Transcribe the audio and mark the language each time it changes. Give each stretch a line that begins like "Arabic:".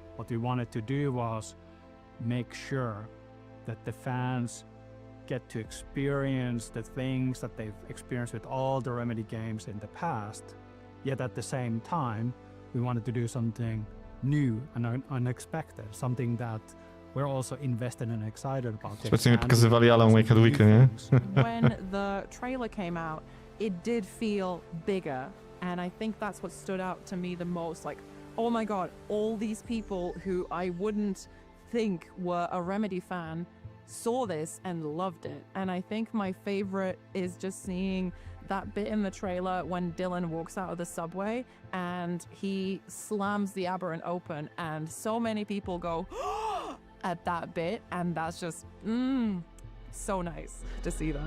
English: What we wanted to do was make sure that the fans get to experience the things that they've experienced with all the Remedy games in the past, yet at the same time, we wanted to do something new and unexpected, something that we're also invested and excited about.
Polish: Specjalnie pokazywali Alan Wake 2, nie?
English: When the trailer came out, it did feel bigger, and I think that's what stood out to me the most. Like, oh my god, all these people who I wouldn't think were a Remedy fan saw this and loved it. And I think my favorite is just seeing that bit in the trailer when Dylan walks out of the subway and he slams the aberrant open, and so many people go at that bit, and that's just so nice to see that.